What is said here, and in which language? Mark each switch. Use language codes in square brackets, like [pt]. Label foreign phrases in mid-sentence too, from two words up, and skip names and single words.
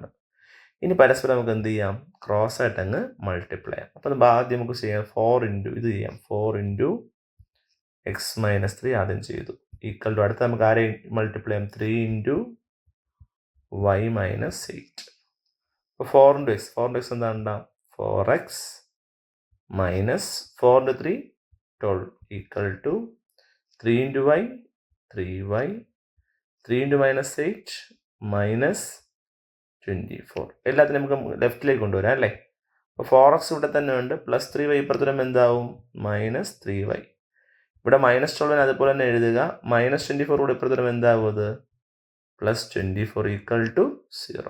[ml] ഇനി പരസ്പരം നമുക്ക് എന്ത് ചെയ്യാം? ക്രോസ് ആയിട്ട് അങ്ങ് മൾട്ടിപ്ലൈ ചെയ്യാം. അപ്പോൾ ആദ്യം നമുക്ക് ചെയ്യാം 4 × ഇത് ചെയ്യാം. 4 × x - 3 ആദ്യം ചെയ്തു. = അടുത്ത് നമുക്ക് ആരെയും മൾട്ടിപ്ലൈ ചെയ്യാം? 3 × y - 8. അപ്പോൾ 4 × x. 4 × x എന്താണ്ട? 4x - 4 × 3 12 = 3 × y 3y 3 × -8 - 24. എല്ലാത്തിനും നമുക്ക് ലെഫ്റ്റിലേക്ക് കൊണ്ടുവരാം അല്ലേ? അപ്പോൾ 4x ഇവിടെ തന്നെ ഉണ്ട്, പ്ലസ് 3y ഇപ്പുറത്ത് വരുമ്പോൾ എന്താവും? -3y. ഇവിടെ -12 അതുപോലെ തന്നെ എഴുതുക. -24 കൂടെ ഇപ്പുറത്ത് വരുമ്പോൾ എന്താവും? അത് +24 = 0.